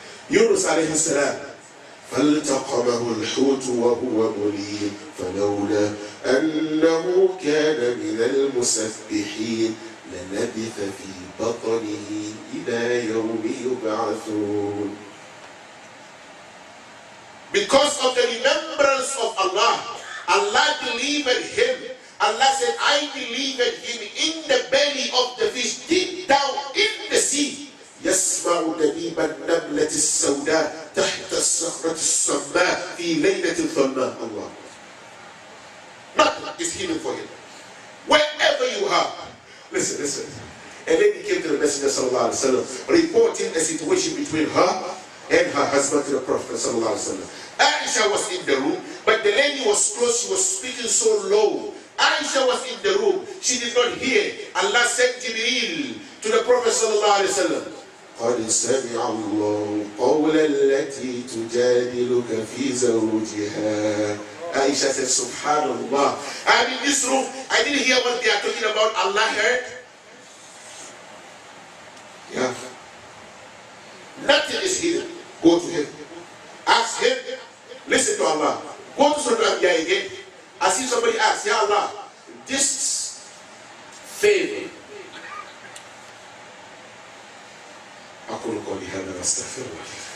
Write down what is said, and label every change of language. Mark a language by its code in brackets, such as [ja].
[ar] يونس عليه السلام فالتقمه الحوت وهو مليم فلولا أنه كان من المسبحين للبث في بطنه إلى يوم يبعثون. [en] Because of the remembrance of Allah, Allah delivered him. Allah said, I delivered him in the belly of the fish, deep down in the sea. [ar] يسمع دبيب النملة السوداء تحت الصخرة الصماء في ليلة ظلماء. [en] Allah. Nothing is hidden for him. Wherever you are, listen. A lady came to the Messenger sallallahu alaihi wasallam, reporting a situation between her and her husband to the Prophet sallallahu alaihi wasallam. Aisha was in the room, but the lady was close. She was speaking so low. Aisha was in the room. She did not hear. Allah sent Jibreel to the Prophet sallallahu alaihi wasallam. [ar] قد سمع الله قول التي تجادلك في زوجها. [en] Aisha said, Subhanallah. I'm in this room. I didn't hear what they are talking about. Allah heard. Yeah. Nothing is hidden. Go to Him. Ask Him. Listen to Allah. Go to Surah Al-Anbiya again. I see somebody ask, Ya Allah, this favor. [ar] أقول قولي هذا وأستغفر الله.